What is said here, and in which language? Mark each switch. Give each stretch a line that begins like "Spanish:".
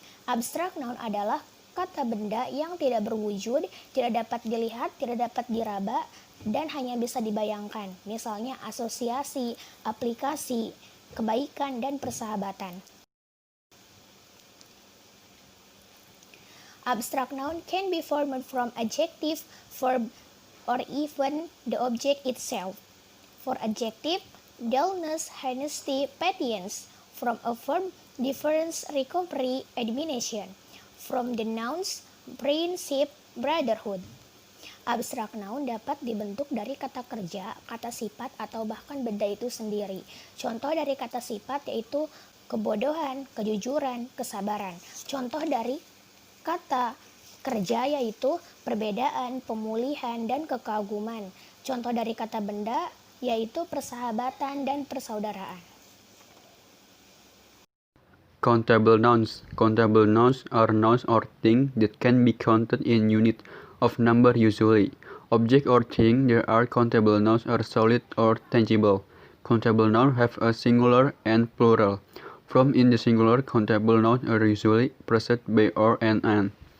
Indonesian: Abstrak noun adalah kata benda yang tidak berwujud, tidak dapat dilihat, tidak dapat diraba, dan hanya bisa dibayangkan. Misalnya asosiasi, aplikasi, kebaikan, dan persahabatan.
English: Abstract noun can be formed from adjective, verb, or even the object itself. For adjective, dullness, honesty, patience. From a verb, difference, recovery, admonition. From the nouns, friendship, brotherhood.
Indonesian: Abstrak noun dapat dibentuk dari kata kerja, kata sifat, atau bahkan benda itu sendiri. Contoh dari kata sifat yaitu kebodohan, kejujuran, kesabaran. Contoh dari kata kerja yaitu perbedaan, pemulihan, dan kekaguman. Contoh dari kata benda yaitu persahabatan dan persaudaraan.
English: Countable nouns. Countable nouns are nouns or things that can be counted in unit of number usually. Object or thing that are countable nouns are solid or tangible. Countable nouns have a singular and plural. From in the singular, countable nouns are usually preceded by or and an.